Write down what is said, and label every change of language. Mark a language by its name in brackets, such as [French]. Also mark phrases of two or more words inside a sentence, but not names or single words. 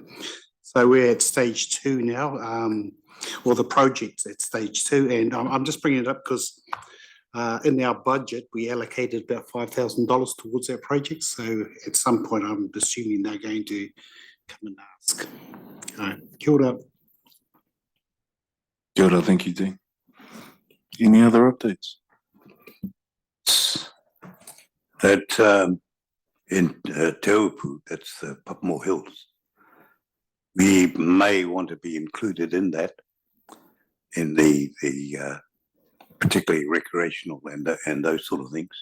[English] So we're at stage 2 now, or the project's at stage 2, and I'm just bringing it up because in our budget we allocated about $5,000 towards our project. So at some point I'm assuming they're going to come and ask. [Māori] Kia ora. Kia ora, [English] thank you, Dean. Any other updates? That in Te Upu, that's the Papamore Hills, we may want to be included in that, in the particularly recreational and those sort of things.